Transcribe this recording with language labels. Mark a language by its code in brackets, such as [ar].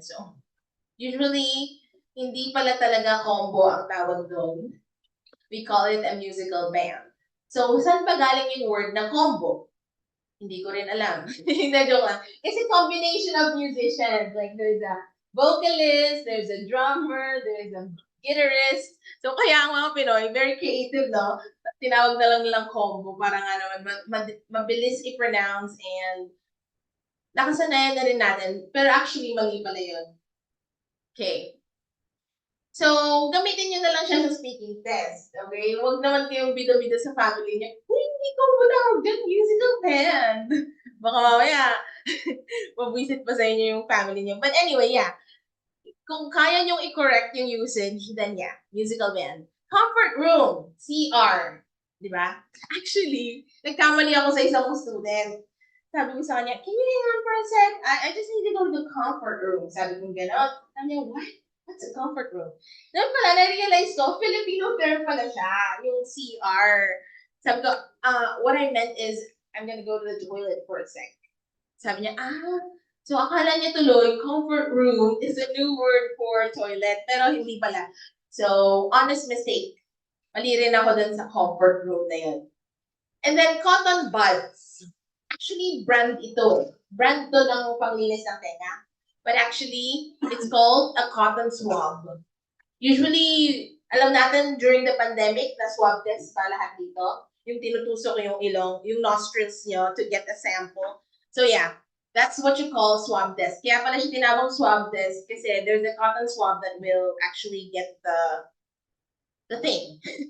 [tl] So, usually, hindi pala talaga combo ang tawag doon. [en] We call it a musical band. [tl] So, saan pa galing yung word na combo? Hindi ko rin alam. Hindi, joke lang. [en] It's a combination of musicians. Like, there's a vocalist, there's a drummer, there's a guitarist. [tl] So, kaya ang mga Pinoy, [en] very creative, [tl] no? Tinawag na lang nilang combo para nga naman mabilis i-pronounce and nakasanayan na rin natin. Pero actually, mali pala yun. Okay. So, gamitin nyo na lang siya sa speaking test. Okay? Huwag naman kayong bida-bida sa family niya. Uy, hindi ko mo tawag dyan, musical band. Baka mamaya, mabisit pa sa inyo yung family niyo. [en] But anyway, yeah. [tl] Kung kaya nyong i-correct yung usage, then yeah, musical band. [en] Comfort room, CR. Di ba? [tl] Actually, nagkamali ako sa isang student. Sabi ko sa kanya, [en] can you hang on for a sec? I just need to go to the comfort room. [tl] Sabi ko gano'n. Sabi niya, [en] what? What's a comfort room? [tl] Doon pala, na-realize ko, Filipino term pala siya, yung CR. Sabi ko, [en] what I meant is, I'm gonna go to the toilet for a sec. [tl] Sabi niya, so akala niya tuloy, [en] comfort room is a new word for toilet, [tl] pero hindi pala. So, [en] honest mistake. [tl] Mali rin ako dun sa comfort room na yun. [en] And then, cotton buds. Actually, [tl] brand ito. Brand to ng panglinis ng tenga. [en] But actually, it's called a cotton swab. [tl] Usually, alam natin [en] during the pandemic, [tl] na swab test pa lahat dito. Yung tinutusok yung ilong, yung nostrils nyo [en] to get a sample. So yeah, that's what you call swab test. [tl] Kaya pala siya tinawag swab test kasi [en] there's a cotton swab that will actually get the thing.